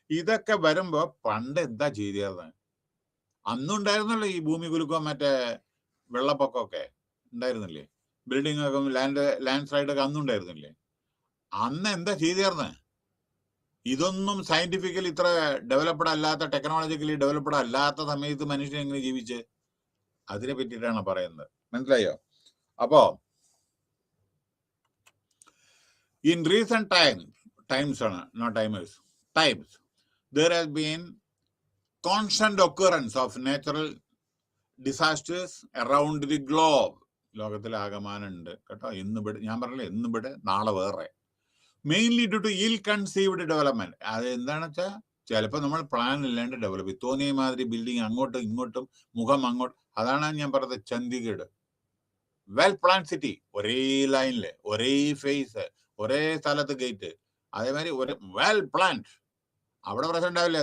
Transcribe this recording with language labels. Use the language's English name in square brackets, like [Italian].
[Malayalam] ഇതൊക്കെ വരുമ്പോ പണ്ട് എന്താ ചെയ്തിരുന്നത്? അന്നുണ്ടായിരുന്നല്ലോ ഈ ഭൂമി കുലുക്കം, മറ്റേ വെള്ളപ്പൊക്കമൊക്കെ ഉണ്ടായിരുന്നില്ലേ, ബിൽഡിംഗ് ഒക്കെ, ലാൻഡ് സ്ലൈഡ് ഒക്കെ അന്നുണ്ടായിരുന്നില്ലേ? അന്ന് എന്താ ചെയ്തിരുന്നത്? ഇതൊന്നും സയന്റിഫിക്കലി ഇത്ര ഡെവലപ്ഡ് അല്ലാത്ത, ടെക്നോളജിക്കലി ഡെവലപ്ഡ് അല്ലാത്ത സമയത്ത് മനുഷ്യൻ എങ്ങനെ ജീവിച്ച്, അതിനെ പറ്റിയിട്ടാണ് പറയുന്നത്. മനസ്സിലായോ? അപ്പോ [English] in recent times [Malayalam] ആണ്, [English] Not timers, times, there has been constant occurrence of natural disasters around the globe. [Malayalam] ലോകത്തിലാകമാനുണ്ട് കേട്ടോ. ഇന്നിവിടെ ഞാൻ പറഞ്ഞില്ലേ, ഇന്നിവിടെ നാളെ വേറെ. [English] Mainly due to ill conceived development. [Malayalam] അത് എന്താണെന്ന് വെച്ചാൽ, ചിലപ്പോൾ നമ്മൾ പ്ലാൻ ഇല്ലാണ്ട് ഡെവലപ്പ് ചെയ്യും. തോന്നിയ മാതിരി ബിൽഡിംഗ് അങ്ങോട്ടും ഇങ്ങോട്ടും, മുഖം അങ്ങോട്ട്. അതാണ് ഞാൻ പറഞ്ഞത്, ചണ്ഡീഗഡ് വെൽ പ്ലാൻ സിറ്റി, ഒരേ ലൈനില്, ഒരേ ഫേസ്, ഒരേ സ്ഥലത്ത് ഗേറ്റ്, അതേമാതിരി ഒരു വെൽ പ്ലാൻഡ്. അവിടെ പ്രശ്നം ഉണ്ടാവില്ല.